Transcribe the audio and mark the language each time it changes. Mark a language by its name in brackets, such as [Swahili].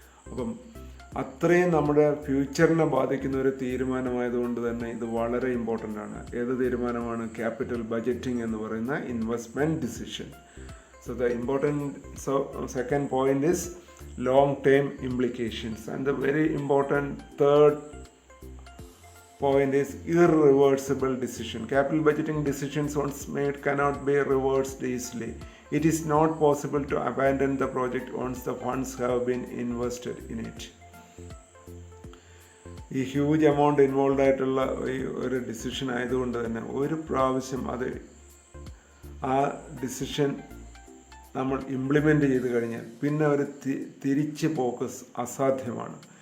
[Malayalam] അപ്പം അത്രയും നമ്മുടെ ഫ്യൂച്ചറിനെ ബാധിക്കുന്ന ഒരു തീരുമാനമായതുകൊണ്ട് തന്നെ ഇത് വളരെ ഇമ്പോർട്ടൻ്റ് ആണ്. ഏത് തീരുമാനമാണ്? ക്യാപിറ്റൽ ബഡ്ജറ്റിംഗ് എന്ന് പറയുന്ന investment decision. [English] So the importance of second point is long term implications. And the very important third point is irreversible decision. Capital budgeting decisions once made cannot be reversed easily. It is not possible to abandon the project once the funds have been invested in it. [Malayalam] ഈ huge amount involve ആയിട്ടുള്ള ഒരു decision ആയതുകൊണ്ട് തന്നെ ഒരു പ്രാവശ്യം അത് ആ decision നമ്മൾ ഇംപ്ലിമെൻ്റ് ചെയ്ത് കഴിഞ്ഞാൽ പിന്നെ ഒരു തിരിച്ച് പോക്ക് അസാധ്യമാണ്.